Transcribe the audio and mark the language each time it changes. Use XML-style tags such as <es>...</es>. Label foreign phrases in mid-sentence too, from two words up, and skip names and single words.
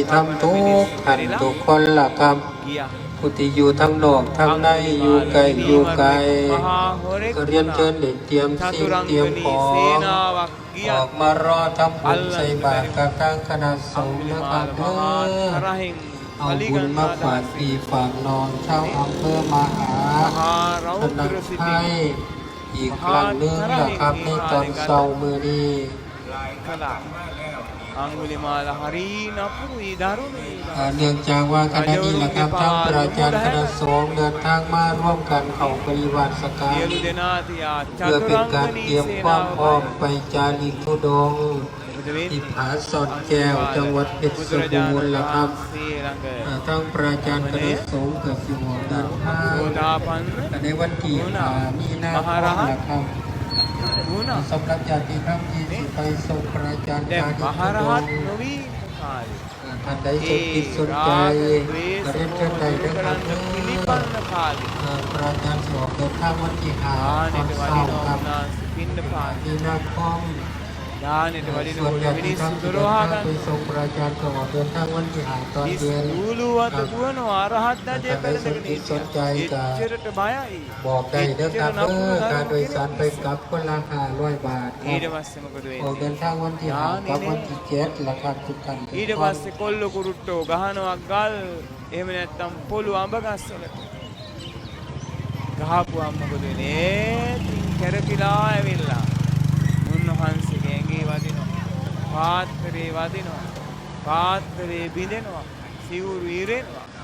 <th>ธรรมทุกท่านทุกคนล่ะครับผู้ที่อยู่ทั้งนอกทั้งในอยู่ไกลอยู่ไกลก็เรียนเชิญเด็กเตรียมสิ่งเตรียมของออกมารอทำบุญใส่บาตรกับทางคณะสงฆ์นะครับเด้อเอาบุญมาฝากพี่ฝากน้องชาวอำเภอมหาสนักไทยอีกครั้งหนึ่งนะครับในตอนเช้ามื้อนี้</th> <si>අංගුලිමාල හරි නපුරුයි දරුණුයි</si> <th>เนื่องจากว่าขณะนี้นะครับทางพระอาจารย์คณะสงฆ์เดินทางมาร่วมกันเข้าปฏิบัติสักการ</th> <si>සියලු දෙනා තියා</si> <th>เพื่อเป็นการเตรียมความพร้อมไปจาริกธุดงค์ที่ผาสอดแก้วจังหวัดเพชรบูรณ์ล่ะครับทางพระอาจารย์คณะสงฆ์ก็สิออกเดินทางในวันที่มีนาคมล่ะครับสำหรับญาติธรรมที่ไปส่งพระอาจารย์</th> <si>දැන්</si> <th>ธุ</th> <si>මහරහත්</si> <th>ดงค์</th> <si>නොවී කාලේ</si> <th>ท่านใดสนจิตสนใจก็เรียนเชิญได้นะครับ</th> <si>පිළිපන්න කාලේ</si> <th>พระอาจารย์สอบเดินทางวันที่5ตอน</th> <si>දානෙට</si> <th>เช้า</th> <si>වඩිනවා</si> <th>ครับ</th> <si>උන්වහන්සේ පින්න පාන</si> <th>มีนาคม</th> <si>දානෙට</si> <th>ส่วน</th> <si>වඩිනකොට</si> <th>ญาติธรร</th> <si>මිනිස්සු</si> <th>มที่เดิน</th> <si>දොරවහ</si> <th>ทางไป</th> <si>ගන්න</si> <th>ส่งพระอาจารย์ก็ออกเดินทางวันที่5ตอนเย็น</th> <si>ඉස්කූලුවට දුවනවා අරහත් ධජය පැලඳගෙන එච්චරට බයයි</si> <th>บอกได้เด้อครับการโดยสารไปกลับคนละ500 บาท</th> <si>ඊට පස්සේ මොකද</si> <th>ออก</th> <si>වෙන්නේ</si> <th>เดินทางวันที่5กับวันที่7ราคาทุกท่านทุก</th> <si>ඊට</si> <th>คน</th> <si>පස්සේ කොල්ල කුරුට්ටෝ ගහනවා ගල් එහෙම නැත්නම් පොළු අඹ ගස්වලට ගහපුවාම මොකද වෙන්නේ තින් කැරකිලා ඇවිල්ලා උන්වහන්සේගේ ඇඟේ වදිනවා පාත්‍රේ වදිනවා පාත්‍රේ බිඳෙනවා සිවුරු ඉරෙනවා</si>